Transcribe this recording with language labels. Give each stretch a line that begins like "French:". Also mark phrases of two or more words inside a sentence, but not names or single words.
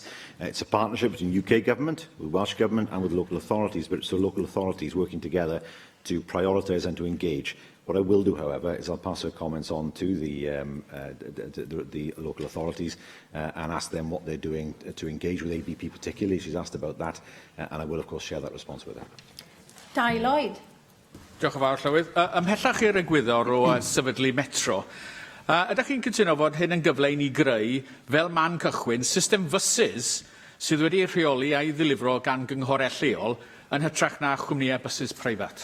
English: It's a partnership between UK Government, with Welsh Government and with local authorities, but it's the local authorities working together to prioritise and to engage. What I will do, however, is I'll pass her comments on to the local authorities and ask them what they're doing to engage with ABP particularly. She's asked about that, and I will, of course, share that response with her. Dai Lloyd.
Welsh: Diolch yn fawr, Llywydd. Ymhellach i'r egwyddor o sefydlu metro. Ydych chi'n cytuno fod hyn yn gyfle i ni greu, fel man cychwyn, system fysys sydd wedi'i rheoli a'i ddilifro gan gynghorau lleol yn hytrach na chwmnïau bysys preifat?